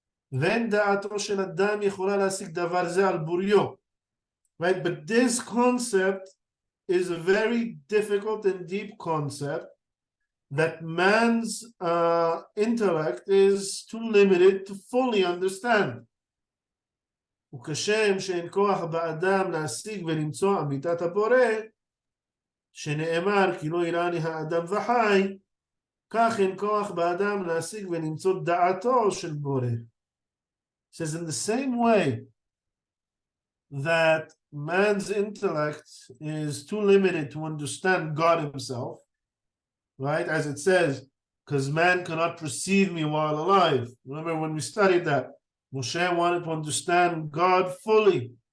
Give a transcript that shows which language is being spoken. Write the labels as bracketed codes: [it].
[en] Right? But this concept is a very difficult and deep concept that man's intellect is too limited to fully understand. [he] וכשם שאין כוח באדם להשיג ולמצוא אמיתת הבורא, שנאמר כי לא יראני האדם וחי, כך אין כוח באדם להשיג ולמצוא דעתו של בורא. [en] It says in the same way that man's intellect is too limited to understand God himself, right? As it says, because man cannot perceive me while alive. Remember when we studied that, Moshe wanted to understand God fully.